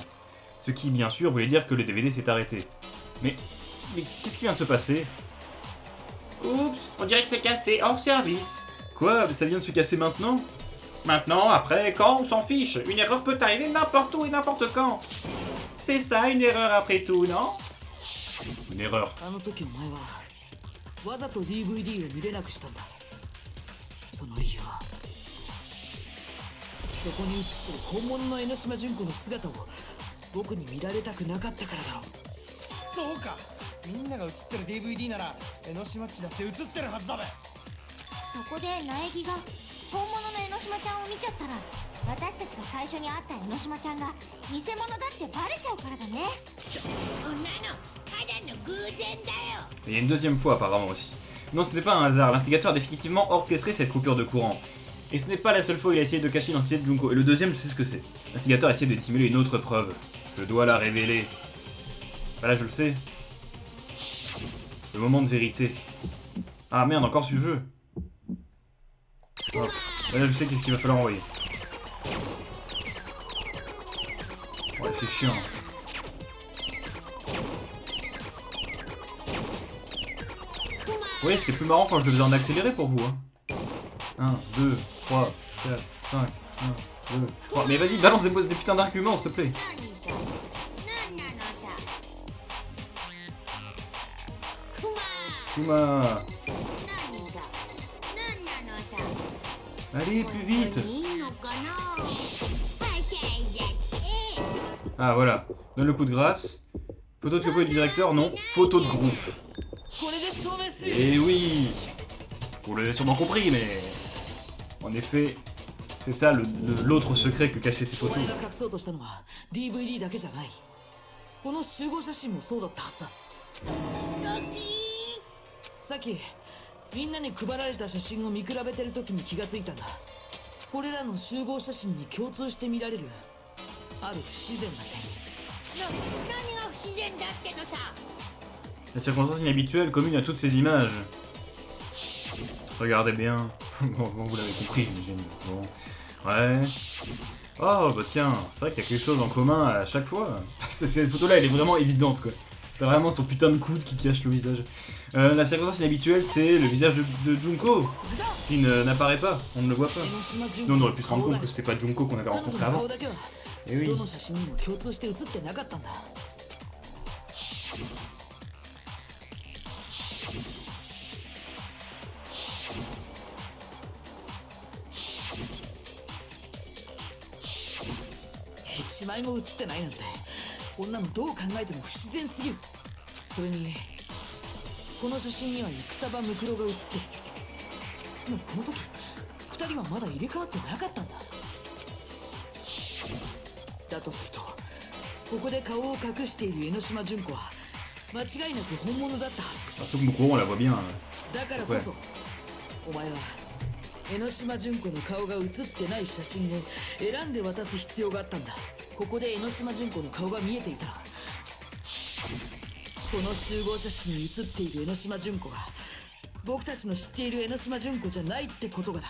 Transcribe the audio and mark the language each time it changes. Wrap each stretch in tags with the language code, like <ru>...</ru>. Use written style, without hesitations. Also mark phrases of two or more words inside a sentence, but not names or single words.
<fr>Ce qui, bien sûr, voulait dire que le DVD s'est arrêté. Mais qu'est-ce qui vient de se passer? Oups, on dirait que c'est cassé hors service. Quoi? Ça vient de se casser maintenant? Maintenant, après, quand, on s'en fiche. Une erreur peut arriver n'importe où et n'importe quand. C'est ça, une erreur après tout, non? Une erreur.</fr> <ja>あの時お前はわざと DVD を見れなくしたんだ。その理由はそこに映ってる本物の江ノ島純子の姿を僕に見られたくなかったからだろう。そうか、みんなが映ってる DVD なら江ノ島っちだって映ってるはずだべ。そこで苗木が本物の江ノ島ちゃんを見ちゃったら、私たちが最初に会った江ノ島ちゃんが偽物だってバレちゃうからだね。そんなのただの偶然だよ。</ja> <fr>Il y a une deuxième fois apparemment aussi. Non, ce n'est pas un hasard, l'instigateur a définitivement orchestré cette coupure de courant. Et ce n'est pas la seule fois où il a essayé de cacher l'identité de Junko. Et le deuxième, je sais ce que c'est. L'instigateur a essayé de dissimuler une autre preuve. Je dois la révéler. Voilà, je le sais. Le moment de vérité. Ah merde, encore ce jeu. Hop. Là, je sais qu'est-ce qu'il va falloir envoyer. Ouais, c'est chiant. Vous voyez, c'était plus marrant quand je le faisais en accéléré pour vous. Hein. 1, 2, 3, 4, 5, 1, 2, 3. Mais vas-y, balance des putains d'arguments, s'il te plaît.</fr> <ja>何なのさ。クマ。</ja> <fr>Kuma. Allez, plus vite.</fr> <ja>いいのかなはしゃいじゃって</ja> <fr>Ah voilà, donne le coup de grâce. Photo de Coco et du directeur, non. Photo de groupe.</fr> <ja>これで証明する</ja> <fr>Et oui. Vous l'avez sûrement compris, mais... En effet, c'est ça l'autre secret que cachaient ces</fr> <ja>お</ja> <fr>photos.</fr> <ja>前が隠そうとしたのは DVD だけじゃない。この集合写真もそうだったはずだ。ドキーさっきみんなに配られた写真を見比べてる時に気がついたんだ。これらの集合写真に共通して見られるある不自然な点。何が不自然だってのさ</ja> <fr>La circonstance inhabituelle commune à toutes ces images. Regardez bien. Bon, vous l'avez compris, j'imagine. Bon. Ouais. Oh, bah tiens, c'est vrai qu'il y a quelque chose en commun à chaque fois. Cette photo-là, elle est vraiment évidente, quoi. T'as vraiment son putain de coude qui cache le visage. La circonstance inhabituelle, c'est le visage de Junko, qui n'apparaît pas, on ne le voit pas.</fr> <ja>江ノ島純</ja> <fr>Sinon,</fr> <ja>子</ja> <fr>on</fr> <ja>の</ja> <fr>aurait pu se rendre</fr> <ja>顔だ</ja> <fr>compte que c'était pas Junko qu'on avait</fr> <ja>彼女</ja> <fr>rencontré</fr> <ja>の</ja> <fr>avant.</fr> <ja>顔だけは</ja> <fr>Et oui.</fr> <ja>どの写真にも共通して写ってなかったんだ。一枚も写ってないなんてこんなのどう考えても不自然すぎる。それにこの写真には戦場ムクロが写ってる。つまりこの時二人はまだ入れ替わってなかったんだ。だとするとここで顔を隠している江ノ島純子は間違いなく本物だったはず。</ja> <fr>Surtout que Mukuro, on la voit bien.</fr> <ja>だからこそ、お前は江ノ島純子の顔が写ってない写真を選んで渡す必要があったんだ。ここで江ノ島純子の顔が見えていたらこの集合写真に写っている江ノ島純子が僕たちの知っている江ノ島純子じゃないってことがだ。</ja>